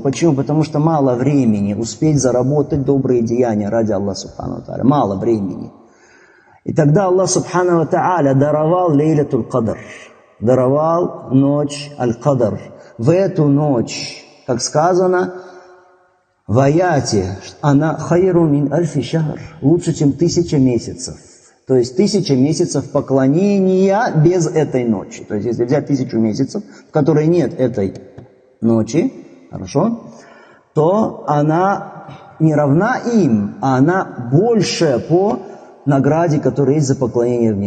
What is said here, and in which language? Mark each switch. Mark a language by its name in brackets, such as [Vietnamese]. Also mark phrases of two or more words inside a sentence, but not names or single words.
[Russian] Почему? Потому что мало времени успеть заработать добрые деяния ради Аллаха [Arabic] سبحانه وتعالى. [Russian] Мало времени. И тогда Аллах [Arabic] سبحانه وتعالى [Russian] даровал Лейлатуль Кадр. Даровал ночь Аль-Кадр. В эту ночь, как сказано, в аяте, она [Arabic] خير من ألف شهر, [Russian] лучше, чем 1000 месяцев. То есть 1000 месяцев поклонения без этой ночи. То есть если взять 1000 месяцев, в которой нет этой ночи, хорошо, то она не равна им, а она больше по награде, которая есть за поклонение в ней.